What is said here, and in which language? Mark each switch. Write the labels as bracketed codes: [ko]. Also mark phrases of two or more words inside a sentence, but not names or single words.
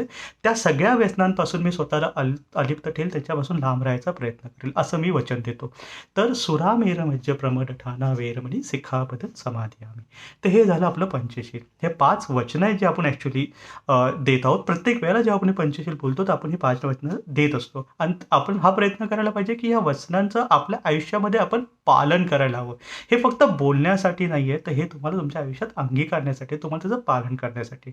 [mr] त्या सगळ्या व्यसनांपासून मी स्वतःला अलिप्त ठेवेल, त्याच्यापासून लांब राहायचा प्रयत्न करेल, असं मी वचन देतो. [pi] तर सुरामेर मज्ज प्रमद ठाणा वेरमणी सिखापद समाधियामी. [mr] तर हे झालं आपलं पंचशील. हे 5 वचनं आहेत जे आपण ॲक्च्युली देत आहोत. प्रत्येक वेळेला जेव्हा आपण पंचशील बोलतो तर आपण ही 5 वचनं देत असतो आणि आपण हा प्रयत्न करायला पाहिजे की या वचनांचं आपल्या आयुष्यामध्ये आपण पालन करायला हवं. हे फक्त बोलण्यासाठी नाही आहे, तर हे तुम्हाला तुमच्या आयुष्यात अंगीकारण्यासाठी, तुम्हाला त्याचं पालन करण्यासाठी.